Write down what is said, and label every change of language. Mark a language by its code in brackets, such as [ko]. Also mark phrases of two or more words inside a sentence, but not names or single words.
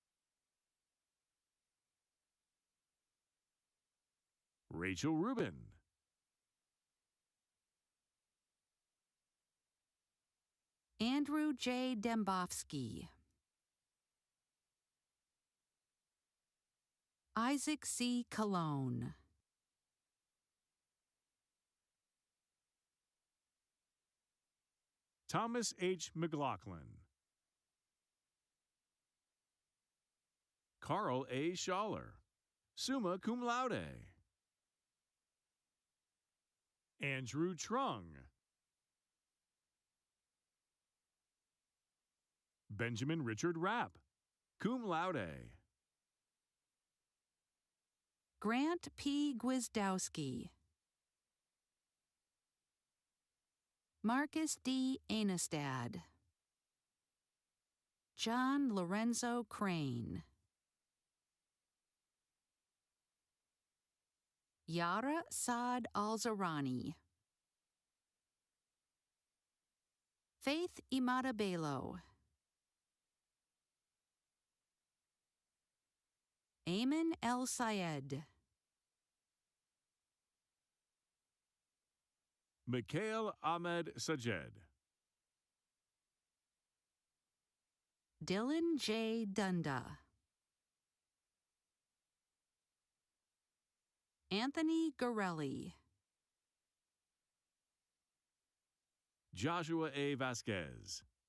[en] Rachel Rubin. Andrew J. Dembowski. Isaac C. Cologne. Thomas H. McLaughlin. Carl A. Schaller, [la] summa cum laude. [en] Andrew Trung. Benjamin Richard Rapp, [la] cum laude. [en] Grant P. Gwizdowski. Marcus D. Anistad. John Lorenzo Crane. Yara Saad Al-Zarani. Faith Imada Belo. Ayman El Sayed. Mikhail Ahmed Sajed. Dylan J. Dunda. Anthony Gorelli. Joshua A. Vasquez.